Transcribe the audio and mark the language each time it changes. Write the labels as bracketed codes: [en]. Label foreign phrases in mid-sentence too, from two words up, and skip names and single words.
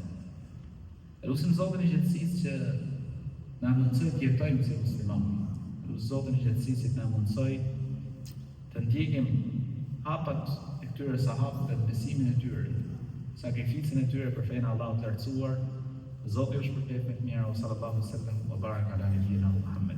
[sq] Lutim Zotin e gjatësisë që na mundsoj të jetojmë si muslimanë. Lutim Zotin e gjatësisë që na mundsoj të ndjekim hapat e këtyre sahabëve, besimin e tyre, sakrificën e tyre për fenë Allahut të lartësuar. Zoti ju shpërblet me të mira, [ar] صلى الله عليه وسلم وبارك على نبينا محمد.